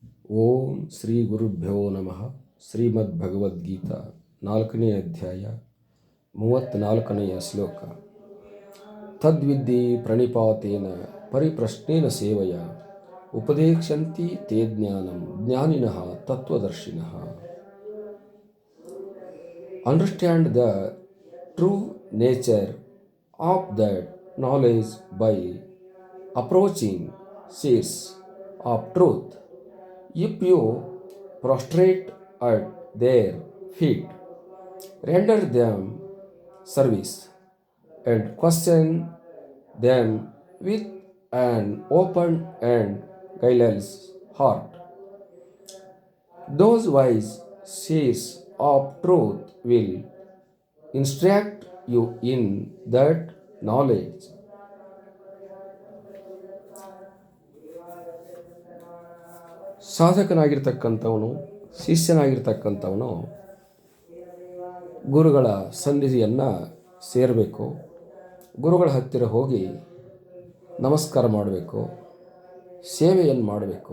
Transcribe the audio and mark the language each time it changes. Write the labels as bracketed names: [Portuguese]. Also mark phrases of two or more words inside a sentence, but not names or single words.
[Sanskrit] ಓಂ ಶ್ರೀ ಗುರುಭ್ಯೋ ನಮಃ. [Kannada] ಶ್ರೀಮದ್ ಭಗವದ್ಗೀತಾ 4ನೇ ಅಧ್ಯಾಯ 34ನೆಯ ಶ್ಲೋಕ. [Sanskrit] ತದ್ವಿದ್ಧಿ ಪ್ರಣಿಪಾತೇನ ಪರಿಪ್ರಶ್ನೇನ ಸೇವೆಯ ಉಪದೇಕ್ಷಂತಿ ತೇ ಜ್ಞಾನಂ ಜ್ಞಾನಿನಃ ತತ್ವದರ್ಶಿನಃ. [English] Understand the true nature of that knowledge by approaching seers of truth. If you prostrate at their feet, render them service, and question them with an open and guileless heart, those wise seers of truth will instruct you in that knowledge. [Kannada] ಸಾಧಕನಾಗಿರ್ತಕ್ಕಂಥವನು, ಶಿಷ್ಯನಾಗಿರ್ತಕ್ಕಂಥವನು ಗುರುಗಳ ಸನ್ನಿಧಿಯನ್ನು ಸೇರಬೇಕು. ಗುರುಗಳ ಹತ್ತಿರ ಹೋಗಿ ನಮಸ್ಕಾರ ಮಾಡಬೇಕು, ಸೇವೆಯನ್ನು ಮಾಡಬೇಕು.